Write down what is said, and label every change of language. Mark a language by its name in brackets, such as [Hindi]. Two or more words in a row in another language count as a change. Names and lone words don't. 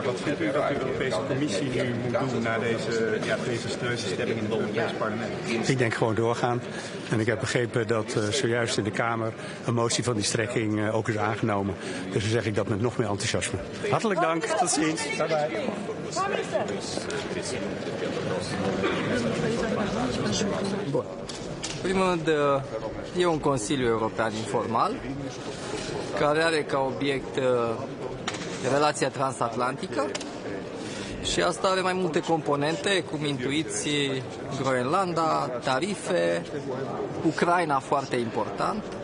[Dutch] Wat vindt u dat de Europese Commissie nu moet doen na deze sneuze stemming in het Europees Parlement? Ik denk gewoon doorgaan. En ik heb begrepen dat zojuist in de Kamer een motie van die strekking ook is aangenomen. Dus dan zeg ik dat met nog meer enthousiasme. Hartelijk dank, tot ziens. [English] Bye bye. [Romanian] Bun. În primul rând, e un Consiliu European informal care are ca obiect relația transatlantică și asta are mai multe componente, cum intuiți, Groenlanda, tarife, Ucraina foarte important.